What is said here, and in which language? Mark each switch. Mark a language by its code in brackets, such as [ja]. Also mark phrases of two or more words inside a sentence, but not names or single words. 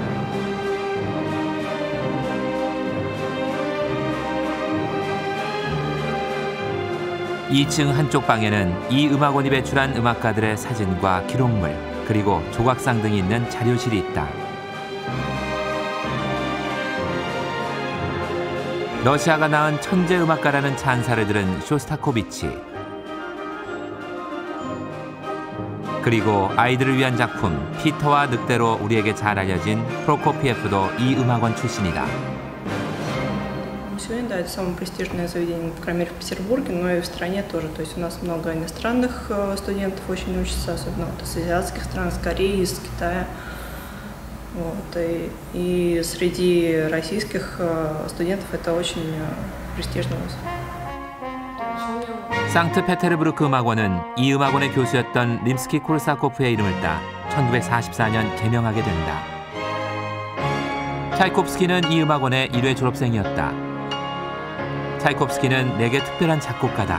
[ko] (2층) 한쪽 방에는 이 음악원이 배출한 음악가들의 사진과 기록물, 그리고 조각상 등이 있는 자료실이 있다. 러시아가 낳은 천재 음악가라는 찬사를 들은 쇼스타코비치. 그리고 아이들을 위한 작품 피터와 늑대로 우리에게 잘 알려진 프로코피예프도 이 음악원 출신이다. [ru] Сегодня, да, это самое престижное заведение, по крайней мере, в Петербурге, но и в стране тоже. То есть у нас много иностранных студентов очень учатся, особенно вот из азиатских стран, из Кореи, из Китая. Вот. И среди российских студентов это очень престижно. [ko] 상트페테르부르크 음악원은 이 음악원의 교수였던 림스키-콜사코프의 이름을 따 1944년 개명하게 된다. 차이콥스키는 이 음악원의 1회 졸업생이었다. 차이콥스키는 내게 특별한 작곡가다.